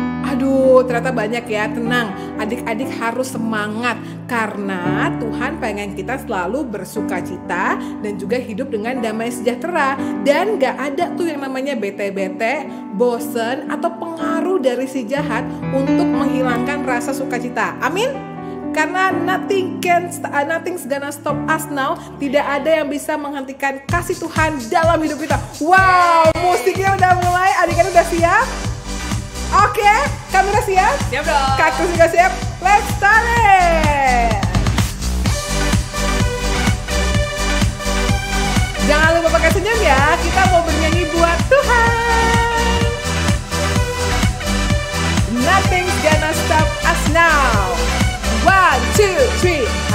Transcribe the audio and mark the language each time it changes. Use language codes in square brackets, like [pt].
[id] Aduh, ternyata banyak ya. Tenang, adik-adik harus semangat karena Tuhan pengen kita selalu bersukacita dan juga hidup dengan damai sejahtera. Dan gak ada tuh yang namanya bete-bete, bosen, atau pengaruh dari si jahat untuk menghilangkan rasa sukacita. Amin? Karena [en] nothing's gonna stop us now. [id] Tidak ada yang bisa menghentikan kasih Tuhan dalam hidup kita. Wow, musiknya udah mulai. Adik-adik udah siap? Oke, kamera siap? Siap dong. Kakak juga siap? [en] Let's start it! [id] Jangan lupa pakai senyum ya. Kita mau bernyanyi buat Tuhan. [en] Nothing's gonna stop us now. 1, 2, 3.